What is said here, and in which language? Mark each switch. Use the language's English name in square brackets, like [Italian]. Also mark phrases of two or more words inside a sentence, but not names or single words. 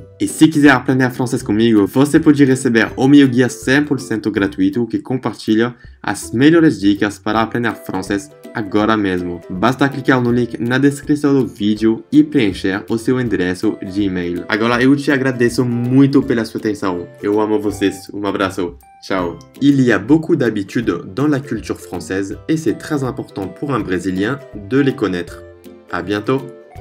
[Portuguese] E se quiser aprender francês comigo, você pode receber o meu guia 100% gratuito que compartilha as melhores dicas para aprender francês agora mesmo. Basta clicar no link na descrição do vídeo e preencher o seu endereço de e-mail. Agora eu te agradeço muito pela sua atenção. Eu amo vocês. Um abraço. Ciao. [French] Il y a beaucoup d'habitudes dans la culture française et c'est très important pour un Brésilien de les connaître. À bientôt.